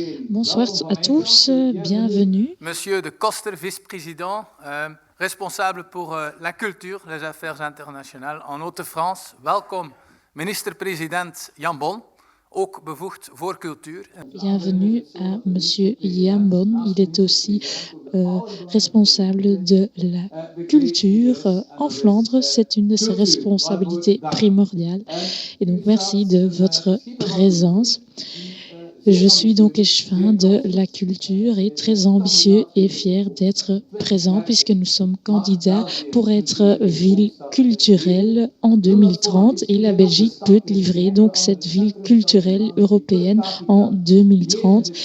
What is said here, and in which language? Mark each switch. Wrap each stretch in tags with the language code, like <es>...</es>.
<fr>Bonsoir à tous, bienvenue. Monsieur de Koster, vice-président, responsable pour la culture, les affaires internationales en Haute-France.</fr> <nl>Welkom, minister-president Jan Bon, ook bevoegd voor cultuur.</nl> <fr>Bienvenue à Monsieur Jan Bon. Il est aussi responsable de la culture en Flandre. C'est une de ses responsabilités primordiales. Et donc merci de votre présence. Je suis donc échevin de la culture et très ambitieux et fier d'être présent puisque nous sommes candidats pour être ville culturelle en 2030 et la Belgique peut livrer donc cette ville culturelle européenne en 2030.</fr>